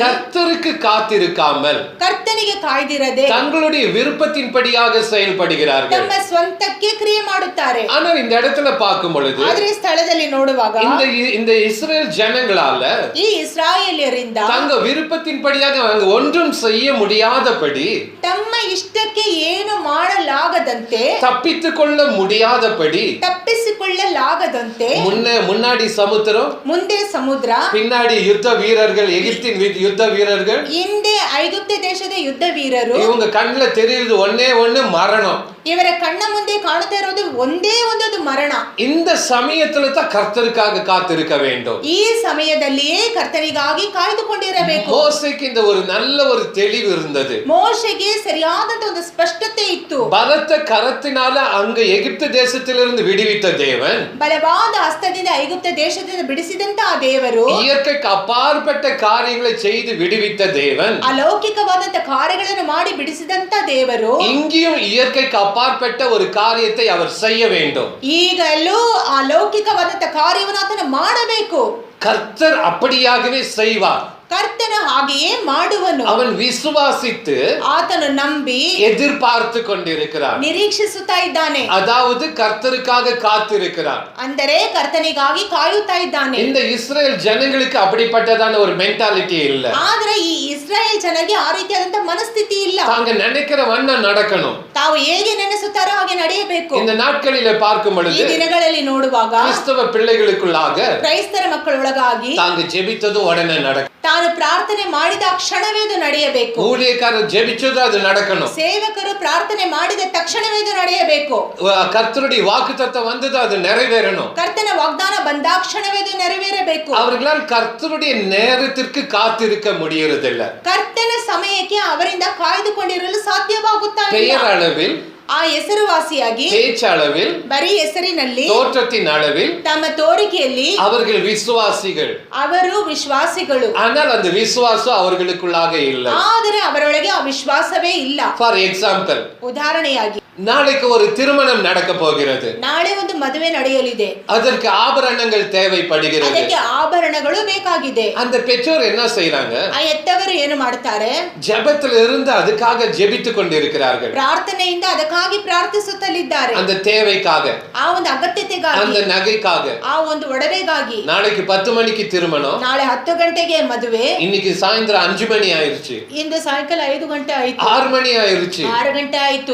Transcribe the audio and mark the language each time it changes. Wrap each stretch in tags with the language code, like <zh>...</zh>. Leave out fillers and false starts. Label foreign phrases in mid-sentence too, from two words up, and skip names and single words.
<ta>கர்த்தருக்கு காத்திருக்காமல்</ta> <kn>ಕರ್ತನಿಗೆ ಕಾಯ್ದಿರದೆ</kn> <ta>தங்களுடைய விருப்பத்தின்படியாக செயல்படுகிறார்கள்.</ta> <kn>ತಮ್ಮ ಸ್ವಂತಕ್ಕೆ ಕ್ರಿಯೆ ಮಾಡುತ್ತಾರೆ.</kn> <ta>ஆனா இந்த இடத்துல பார்க்கும் பொழுது,</ta> <kn>ಆದರೆ ಸ್ಥಳದಲ್ಲಿ ನೋಡುವಾಗ</kn> <ta>இந்த இஸ்ரேல் ஜனங்களால</ta> <kn>ಈ ಇಸ್ರಾಯೇಲ್ಯರಿಂದ</kn> <ta>தங்க விருப்பத்தின்படியாக அவங்க ஒன்றும் செய்ய முடியாதபடி,</ta> <kn>ತಮ್ಮ ಇಷ್ಟಕ್ಕೆ ಏನು ಮಾಡಲಾಗದಂತೆ,</kn> <ta>தப்பித்துக் கொள்ள முடியாதபடி,</ta> <kn>ತಪ್ಪಿಸಿಕೊಳ್ಳಲಾಗದಂತೆ,</kn> <ta>முன்னாடி சமுத்திரம்,</ta> <kn>ಮುಂದೆ ಸಮುದ್ರ,</kn> <ta>பின்னாடி யுத்த வீரர்கள், எகிப்தின் யுத்த வீரர்கள்,</ta> <kn>ಹಿಂದೆ ಐಗುಪ್ತ ದೇಶದ ಯುದ್ಧ ವೀರರು.</kn> <ta>இவங்க கண்ணுல தெரியுது ஒன்னே ஒண்ணு, மரணம்.</ta> <kn>ಇವರ ಕಣ್ಣ ಮುಂದೆ ಕಾಣುತ್ತಾ ಇರೋದು ಒಂದೇ ಒಂದು ಮರಣ.</kn> <ta>இந்த சமயத்துல தான் கர்த்தருக்காக காத்திருக்க வேண்டும்.</ta> <kn>ಈ ಸಮಯದಲ್ಲಿಯೇ ಕರ್ತನಿಗಾಗಿ ಕಾಯ್ದುಕೊಂಡಿರಬೇಕು.</kn> <ta>மோசேக்கு இந்த ஒரு நல்ல ஒரு தெளிவு இருந்தது.</ta> <kn>ಮೋಶೆಗೆ ಸರಿಯಾದಂತ ಒಂದು ಸ್ಪಷ್ಟತೆ ಇತ್ತು.</kn> <ta>பலத்த கரத்தினால அங்க எகிப்து தேசத்திலிருந்து விடுவித்த தேவன்,</ta> <kn>ಬಲವಾದ ಹಸ್ತದಿಂದ ಐಗುಪ್ತ ದೇಶದಿಂದ ಬಿಡಿಸಿದಂತ ಆ ದೇವರು,</kn> <ta>இயற்கைக்கு அப்பாற்பட்ட காரியங்களை செய்து விடுவித்த தேவன்,</ta> <kn>ಅಲೌಕಿಕವಾದಂತ ಕಾರ್ಯಗಳನ್ನು ಮಾಡಿ ಬಿಡಿಸಿದಂತ ದೇವರು,</kn> <ta>இங்கேயும் இயற்கைக்கு அப்பாற்பட்ட ஒரு காரியத்தை அவர் செய்ய வேண்டும்.</ta> <kn>ಈಗಲೂ ಅಲೌಕಿಕವಾದಂತ ಕಾರ್ಯವನ್ನು ಆತನು ಮಾಡಬೇಕು.</kn> <ta>கர்த்தர் அப்படியாகவே செய்வார்.</ta> <kn>ಕರ್ತನು ಹಾಗೆಯೇ ಮಾಡುವನು.</kn> <ta>அவன் விசுவாசித்து</ta> <kn>ಆತನು ನಂಬಿ</kn> <ta>எதிர்பார்த்து கொண்டிருக்கிறார்.</ta> <kn>ನಿರೀಕ್ಷಿಸುತ್ತಾ ಇದ್ದಾನೆ.</kn> <ta>அதாவது கர்த்தருக்காக காத்திருக்கிறார்.</ta> <kn>ಅಂದರೆ ಕರ್ತನಿಗಾಗಿ ಕಾಯುತ್ತಾ ಇದ್ದಾನೆ.</kn> <ta>இந்த இஸ்ரேல் ஜனங்களுக்கு அப்படிப்பட்டதான ஒரு மென்டாலிட்டி இல்ல.</ta> <kn>ಆದ್ರೆ ಈ ಇಸ್ರಾಯೇಲ್ ಜನರಿಗೆ ಆ ರೀತಿಯಾದಂತ ಮನಸ್ಥಿತಿ ಇಲ್ಲ.</kn> <ta>தாங்க நினைக்கிற வண்ணம் நடக்கணும்.</ta> <kn>ತಾವು ಹೇಗೆ ನೆನೆಸುತ್ತಾರೋ ಹಾಗೆ ನಡೆಯಬೇಕು.</kn> <ta>இந்த நாட்களிலே பார்க்கும்</ta> <kn>ಈ</kn> <ta>பொழுது</ta> <kn>ದಿನಗಳಲ್ಲಿ ನೋಡುವಾಗ</kn> <ta>கிறிஸ்தவ பிள்ளைகளுக்குள்ளாக</ta> <kn>ಕ್ರೈಸ್ತರ ಮಕ್ಕಳೊಳಗಾಗಿ</kn> <ta>தாங்க ஜெபித்ததும் உடனே நடக்கும்.</ta> <kn>ತಾನು ಪ್ರಾರ್ಥನೆ ಮಾಡಿದ ಕ್ಷಣವೇ ಅದು ನಡೆಯಬೇಕು.</kn> <ta>ஊழியக்காரர் ஜெபிச்சதும் அது நடக்கணும்.</ta> <kn>ಸೇವಕರು ಪ್ರಾರ್ಥನೆ ಮಾಡಿದ ತಕ್ಷಣವೇ ಅದು ನಡೆಯಬೇಕು.</kn> <ta>கர்த்தருடைய வாக்குத்தத்தம் வந்தது, அது நிறைவேறணும்.</ta> <kn>ಕರ್ತನ ವಾಗ್ದಾನ ಬಂದಾಕ್ಷಣವೇ ಅದು ನೆರವೇರಬೇಕು.</kn> <ta>அவர்களால் கர்த்தருடைய நேரத்திற்கு காத்திருக்க முடியறதில்ல.</ta> <kn>ಕರ್ತನ ಸಮಯಕ್ಕೆ ಅವರಿಂದ ಕಾಯ್ದುಕೊಂಡಿರಲು ಸಾಧ್ಯವಾಗುತ್ತಾ ಇಲ್ಲ.</kn> <ta>பெயரளவில்,</ta> <kn>ಆ ಹೆಸರುವಾಸಿಯಾಗಿ,</kn> <ta>பேச்சளவில்,</ta> <kn>ಬರೀ ಹೆಸರಿನಲ್ಲಿ,</kn> <ta>தோற்றத்தின் அளவில்</ta> <kn>ತಮ್ಮ ತೋರಿಕೆಯಲ್ಲಿ</kn> <ta>அவர்கள் விசுவாசிகள்.</ta> <kn>ಅವರು ವಿಶ್ವಾಸಿಗಳು.</kn> <ta>ஆனால் அந்த விசுவாசம் அவர்களுக்குள்ளாக இல்லை.</ta> <kn>ಆದರೆ ಅವರೊಳಗೆ ಆ ವಿಶ್ವಾಸವೇ ಇಲ್ಲ.</kn> <en>for example,</en> <kn>ಉದಾಹರಣೆಯಾಗಿ</kn> <ta>நாளைக்கு ஒரு திருமணம் நடக்க போகிறது.</ta> <kn>ನಾಳೆ ಒಂದು ಮದುವೆ ನಡೆಯಲಿದೆ.</kn> <ta>அதற்கு ஆபரணங்கள் தேவைப்படுகிறது.</ta> <kn>ಅದಕ್ಕೆ ಆಭರಣಗಳು ಬೇಕಾಗಿದೆ.</kn> <ta>அந்த பெற்றோர் என்ன செய்றாங்க?</ta> <kn>ಆ ಎತ್ತವರು ಏನು ಮಾಡುತ್ತಾರೆ?</kn> <ta>ஜெபத்தில் இருந்து அதுக்காக ஜெபித்து கொண்டிருக்கிறார்கள்.</ta> <kn>ಪ್ರಾರ್ಥನೆಯಿಂದ ಅದಕ್ಕಾಗಿ ಪ್ರಾರ್ಥಿಸುತ್ತಲಿದ್ದಾರೆ.</kn> <ta>அந்த தேவைக்காக,</ta> <kn>ಆ ಒಂದು ಅಗತ್ಯತೆಗಾಗಿ,</kn> <ta>அந்த நகைக்காக.</ta> <kn>ಆ ಒಂದು ಒಡವೆಗಾಗಿ.</kn> <ta>நாளைக்கு 10 மணிக்கு திருமணம்,</ta> <kn>ನಾಳೆ 10 ಗಂಟೆಗೆ ಮದುವೆ,</kn> <ta>இன்னைக்கு சாயந்தரம் 5 மணி ஆயிருச்சு,</ta> <kn>ಇಂದು ಸಾಯಂಕಾಲ 5 ಗಂಟೆ ಆಯ್ತು,</kn> <ta>6 மணி ஆயிருச்சு,</ta> <kn>6 ಗಂಟೆ ಆಯ್ತು.</kn>